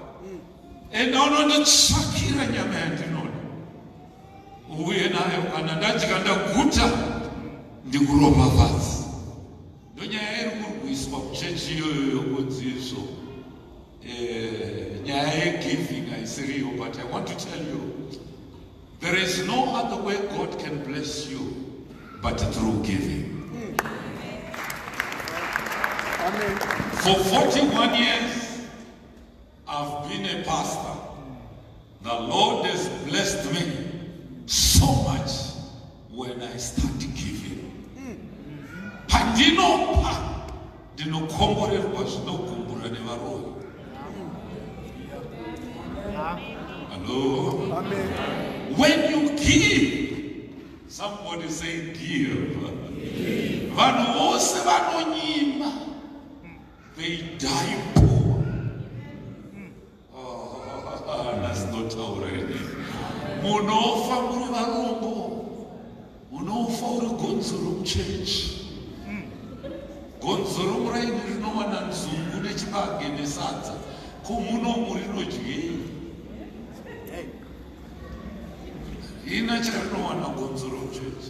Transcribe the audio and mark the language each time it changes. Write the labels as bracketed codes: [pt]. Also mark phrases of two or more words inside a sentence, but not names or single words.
[sn] Enda unonditsvakira nyama yandinoda. Uye nayo kana ndadya ndaguta ndikuropafadza. Ndonyaya iri kurwiswa kuchechi iyoyo kudzizo. Nyaya yegiving haisiriyo, [en] but I want to tell you, there is no other way God can bless you but through giving. Amen. For 41 years, I've been a pastor. The Lord has blessed me so much when I start giving. [sn] Pandinopa, ndinokomborerwa zvinokumbura nevaroyi. [en] Hello? Amen. When you give, somebody say give. [sn] Vanhu vose vanonyima, [en] they die poor. That's not already. [sn] Munofa muri varombo, munofa uri gonzo romuchechi. Gonzo romuraini rinowana nzungu nechibage nesadza, ko muno murinodyei. Ina charinowana gonzo romuchechi.